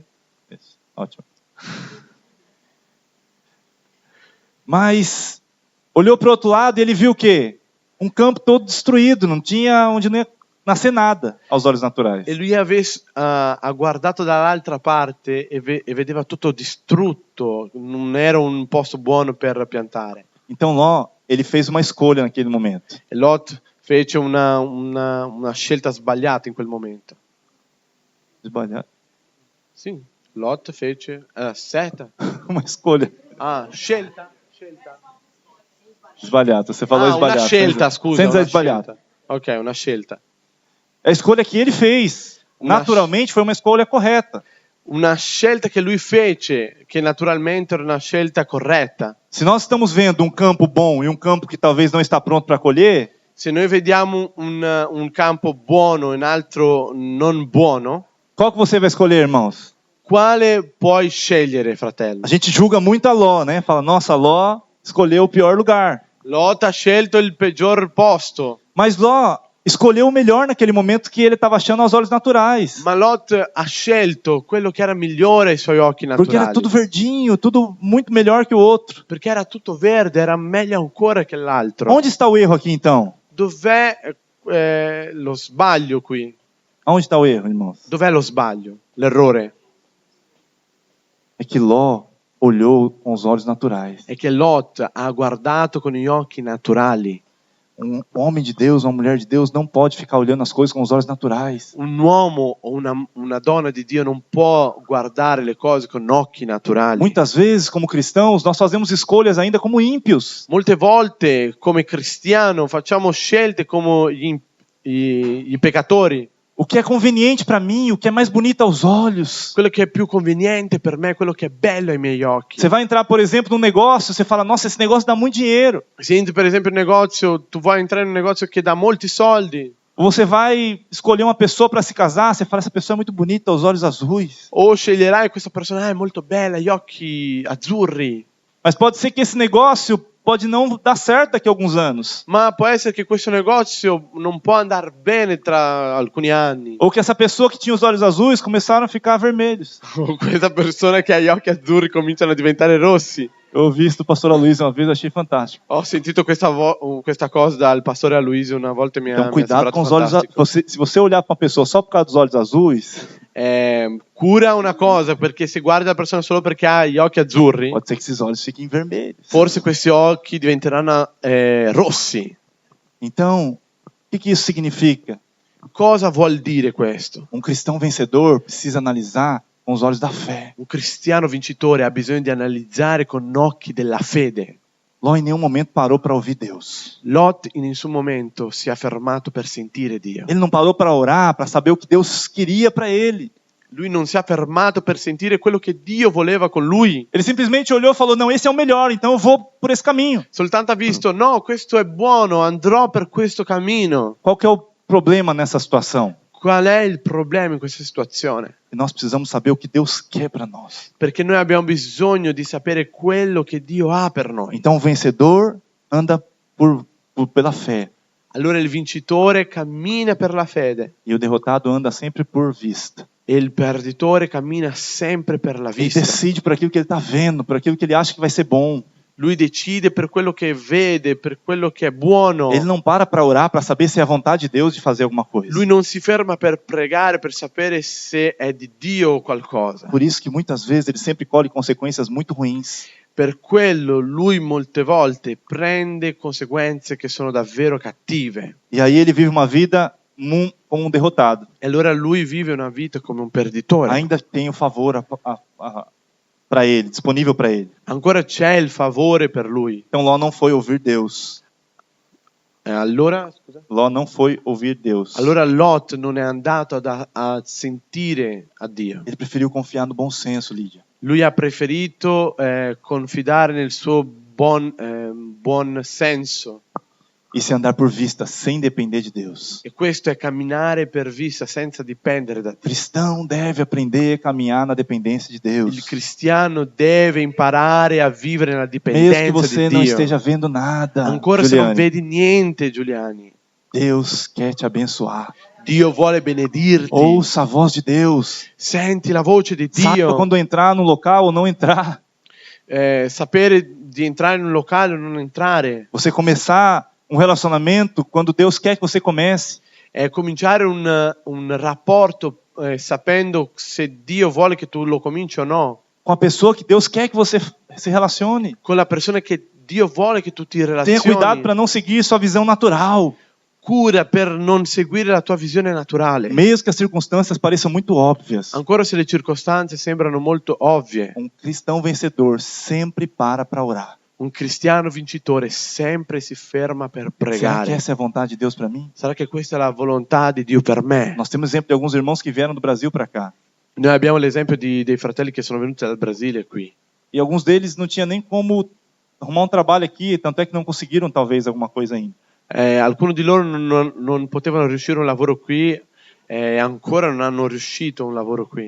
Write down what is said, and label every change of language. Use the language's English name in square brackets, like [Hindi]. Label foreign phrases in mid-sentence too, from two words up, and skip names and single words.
[Portuguese] Isso, ótimo. Mas olhou para o outro lado e ele viu o quê? Um campo todo destruído, não tinha onde não ia nascer nada aos olhos naturais. [Italian] E lui ha guardato dall'altra parte e vedeva tutto distrutto, non era un posto buono per piantare. [Portuguese] Então Ló, ele fez uma escolha naquele momento. [Italian] E Lot fece una scelta sbagliata in quel momento. [Portuguese] Esbalhado. [Italian] Sì, Lot fece seta. [Portuguese] Uma escolha. [Italian] Scelta. [Portuguese] Esbalhado. Você falou esbalhado. [Italian] Una scelta, scusa. [Portuguese] Sem dizer [Italian] Una [Portuguese] esbalhado. [Italian] scelta. Ok, una scelta. [Portuguese] A escolha que ele fez, naturalmente, foi uma escolha correta. [Italian] Una scelta che lui fece, che naturalmente era una scelta corretta. [Portuguese] Se nós estamos vendo um campo bom e um campo que talvez não está pronto para colher, [Italian] Se noi vediamo un campo buono e un altro non buono, [Portuguese] qual que você vai escolher, irmãos? [Italian] quale puoi scegliere, fratello? [Portuguese] A gente julga muito a Ló, né? Fala, nossa, Ló escolheu o pior lugar. [Italian] Lot ha scelto il peggior posto, [Portuguese] Mas Ló escolheu o melhor naquele momento que ele estava achando aos olhos naturais. [Italian] ma Lot ha scelto quello che era migliore ai suoi occhi [Portuguese] Porque era [Italian] naturali. [Portuguese] tudo verdinho, tudo muito melhor que o outro. [Italian] Perché era tutto verde, era meglio ancora che l'altro. [Portuguese] Onde está o erro aqui, então? [Italian] Dov'è lo sbaglio qui? [Portuguese] Onde está o erro, irmãos? [Italian] Dov'è lo sbaglio? L'errore? [Portuguese] É que Ló olhou com os olhos naturais. [Italian] È che Lot ha guardato con gli occhi naturali. [Portuguese] Um homem de Deus, uma mulher de Deus não pode ficar olhando as coisas com os olhos naturais. [Italian] Un uomo o una donna di Dio non può guardare le cose con occhi naturali. [Portuguese] Muitas vezes, como cristãos, nós fazemos escolhas ainda como ímpios. [Italian] Molte volte come cristiano facciamo scelte come i peccatori. [Portuguese] o que é conveniente para mim, o que é mais bonito aos olhos. [Italian] quello che è più conveniente per me, quello che è bello ai miei occhi. [Portuguese] Você vai entrar, por exemplo, num negócio, você fala, nossa, esse negócio dá muito dinheiro. [Italian] Se entri per esempio in un negozio, tu vuoi entrare in un negozio che dà molti soldi, [Portuguese] Ou você vai escolher uma pessoa para se casar, você fala, essa pessoa é muito bonita, aos olhos azuis. [Italian] o sceglierai questa persona, è molto bella, gli occhi azzurri. [Portuguese] Mas pode ser que esse negócio pode não dar certo daqui a alguns anos. [Italian] Ma può essere che questo negozio non può andare bene tra alcuni anni. [Portuguese] Ou que essa pessoa que tinha os olhos azuis começaram a ficar vermelhos. [Italian] O questa persona che ha gli occhi azzurri cominciano a diventare rossi. [Portuguese] Eu ouvi isso do pastor Aloysio uma vez, eu achei fantástico. [Italian] Ho sentito questa cosa dal pastore Aloysio una volta e mi [Portuguese] Então [Italian] ha [Portuguese] cuidado [Italian] sembrato [Portuguese] com os olhos [Italian] fantastico. [Portuguese] se você olhar para uma pessoa só por causa dos olhos azuis, [Italian] Cura una cosa, perché se guardi la persona solo perché ha gli occhi azzurri, [Portuguese] pode ser que esses olhos fiquem vermelhos. [Italian] forse questi occhi diventeranno rossi. [Portuguese] Então, o que isso significa? [Italian] Cosa vuol dire questo? [Portuguese] Um cristão vencedor precisa analisar com os olhos da fé. [Italian] Un cristiano vincitore ha bisogno di analizzare con occhi della fede. [Portuguese] Ló em nenhum momento parou para ouvir Deus. [Italian] Lot in nessun momento si è fermato per sentire Dio. [Portuguese] Ele não parou para orar, para saber o que Deus queria para ele. [Italian] Lui non si è fermato per sentire quello che Dio voleva con lui. [Portuguese] Ele simplesmente olhou e falou, não, esse é o melhor, então eu vou por esse caminho. [Italian] Soltanto ha visto, no, questo è buono, andrò per questo cammino. [Portuguese] Qual que é o problema nessa situação? [Italian] Qual è il problema in questa situazione? [Portuguese] E nós precisamos saber o que Deus quer para nós. [Italian] Perché noi abbiamo bisogno di sapere quello che Dio ha per noi. [Portuguese] Então o vencedor anda pela fé [Italian] Allora il vincitore cammina per la fede [Portuguese] e o derrotado anda sempre por vista. [Italian] e il perditore cammina sempre per la [Portuguese] Ele [Italian] vista. [Portuguese] decide por aquilo que ele está vendo, por aquilo que ele acha que vai ser bom. [Italian] Lui decide per quello che vede, per quello che è buono. [Portuguese] Ele não para orar para saber se é a vontade de Deus de fazer alguma coisa. [Italian] Lui non si ferma per pregare, per sapere se è di Dio o qualcosa. [Portuguese] Por isso que muitas vezes ele sempre colhe consequências muito ruins. [Italian] Per quello lui molte volte prende conseguenze che sono davvero cattive. [Portuguese] E aí ele vive uma vida como um derrotado. [Italian] E allora lui vive una vita come un perditore. [Portuguese] Ainda tem o favor para ele, disponível para ele. [Italian] Ancora c'è il favore per lui. [Portuguese] Então Ló não foi ouvir Deus. [Italian] Allora, scusa? [Portuguese] Ló não foi ouvir Deus. [Italian] Allora Lot non è andato a sentire a Dio. [Portuguese] Ele preferiu confiar no bom senso, Lídia. [Italian] Lui ha preferito confidare nel suo buon senso. [Portuguese] Isso é andar por vista, sem depender de Deus. [Italian] E questo è camminare per vista senza dipendere da [Portuguese] O [Italian] Dio. [Portuguese] cristão deve aprender a caminhar na dependência de Deus. [Italian] Il cristiano deve imparare a vivere nella [Portuguese] Mesmo que [Italian] dipendenza [Portuguese] você [Italian] di [Portuguese] não [Italian] Dio. [Portuguese] esteja vendo nada, [Italian] Ancora se non [Portuguese] Juliane, [Italian] vedi niente, Giuliani, [Portuguese] Deus quer te abençoar. [Italian] Dio vuole benedirti. [Portuguese] Ouça a voz de Deus. [Italian] Senti la voce di [Portuguese] Saiba [Italian] Dio. [Portuguese] quando entrar no local ou não entrar. [Italian] Sapere di entrare in un locale o non entrare. [Portuguese] Você começar um relacionamento quando Deus quer que você comece. [Italian] Cominciare un rapporto sapendo se Dio vuole che tu lo cominci o no. [Portuguese] Com a pessoa que Deus quer que você se relacione. [Italian] Con la persona che Dio vuole che tu ti [Portuguese] Tenha [Italian] relazioni. [Portuguese] cuidado para não seguir sua visão natural. [Italian] Cura per non seguire la tua visione naturale. [Portuguese] Mesmo que as circunstâncias pareçam muito óbvias. [Italian] Ancora se le circostanze sembrano molto ovvie. [Portuguese] Um cristão vencedor sempre para orar. [Italian] Un cristiano vincitore sempre si ferma per [Portuguese] Será que [Italian] pregare. [Portuguese] essa é a vontade de Deus para mim? [Italian] Sarà che questa è la volontà di Dio per me? [Portuguese] Nós temos exemplo de alguns irmãos que vieram do Brasil para cá. [Italian] Noi abbiamo l'esempio dei fratelli che sono venuti dal Brasile qui. [Portuguese] E alguns deles não tinha nem como arrumar um trabalho aqui, tanto é que não conseguiram talvez alguma coisa ainda. [Italian] Alcuni di loro non potevano riuscire un lavoro qui e ancora non hanno riuscito un lavoro qui.